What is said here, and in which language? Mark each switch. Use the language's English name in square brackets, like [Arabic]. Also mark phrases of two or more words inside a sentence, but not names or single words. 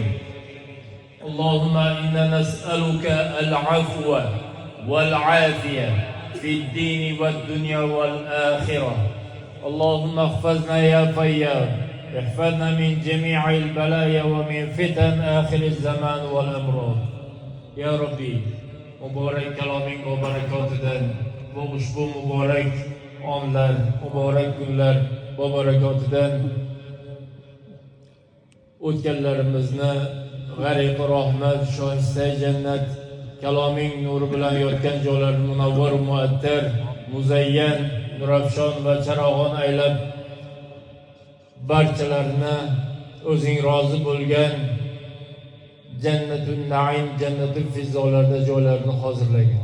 [Arabic] اللهم إنا نسألك العفو والعافية في الدين والدنيا والآخرة. اللهم احفظنا يا فياض، احفظنا من جميع البلايا ومن فتن آخر الزمان والأمراض. يا ربي [Uzbek] mübarek kaloming va barakatidan va ushbu muborak onlar, muborak kunlar va barakatidan o'tganlarimizni g'ariq rahmat, shohista jannat, kaloming nuri bilan yotgan joylarni munavvar, muattar, muzayyan, nurafshon va charog'on aylab, barchalarni o'zing rozi bo'lgan Jannatul Naim, Jannatul Fizzolarda joylarini hozirlagan.